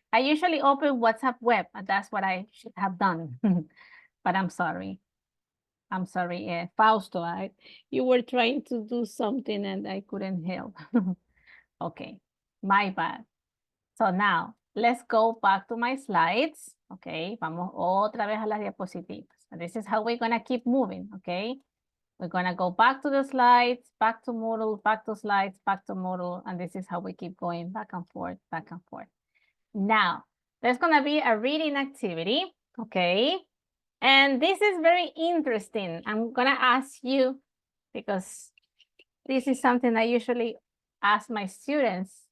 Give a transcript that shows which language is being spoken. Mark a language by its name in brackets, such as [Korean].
[English] I usually open WhatsApp web and that's what I should have done. But I'm sorry. I'm sorry, Fausto, you were trying to do something and I couldn't help. Okay, my bad. So now, let's go back to my slides. [Spanish] Okay, vamos otra vez a las diapositivas. [English] And this is how we're gonna keep moving, okay? We're gonna go back to the slides, back to Moodle, back to slides, back to Moodle, and this is how we keep going back and forth, back and forth. Now, there's gonna be a reading activity, okay? And this is very interesting. I'm gonna ask you, because this is something I usually ask my students.